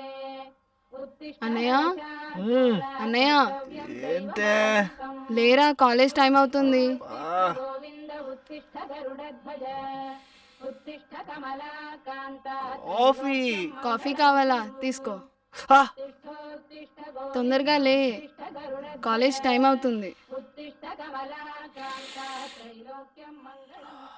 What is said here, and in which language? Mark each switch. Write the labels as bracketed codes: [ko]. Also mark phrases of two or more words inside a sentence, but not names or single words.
[te] అన్నయ్య అన్నయ్య ఏంటే? లేరా, కాలేజ్ టైం అవుతుంది. [sa] गोविन्द उत्तिष्ठ गरुडध्वज उत्तिष्ठ कमलाकान्ता [te] కాఫీ. కాఫీ కావాలా? తీసుకో. ఆ, తొందరగా లే, కాలేజ్ టైం అవుతుంది. [sa] उत्तिष्ठ कमलाकान्ता त्रैलोक्यं मङ्गलम्